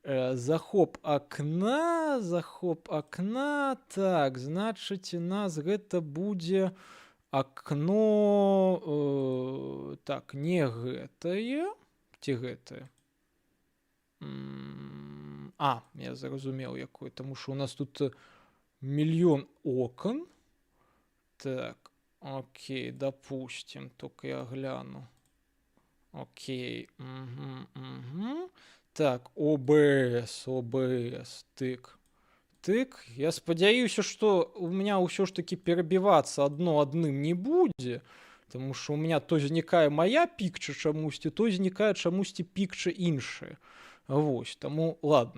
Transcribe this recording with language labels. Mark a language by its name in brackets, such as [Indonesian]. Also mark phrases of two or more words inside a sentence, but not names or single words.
[Belarusian] Захоп акна, так, значыць, у нас гэта будзе акно, так, не гэтае, ці гэтае? Я зразумеў, якое, таму што у нас тут мільён окон. [Russian] Так, окей, допустим, только я гляну. Окей, так, ОБС, тык. [Belarusian] Я спадзяюся, што [Russian] у меня [Belarusian] ўсё ж таки перабівацца адно адным не будзе, таму што [Russian] у меня [Belarusian] то знікае моя пікча чамусьці, то знікае чамусьці пікча іншая. Вось, таму ладно.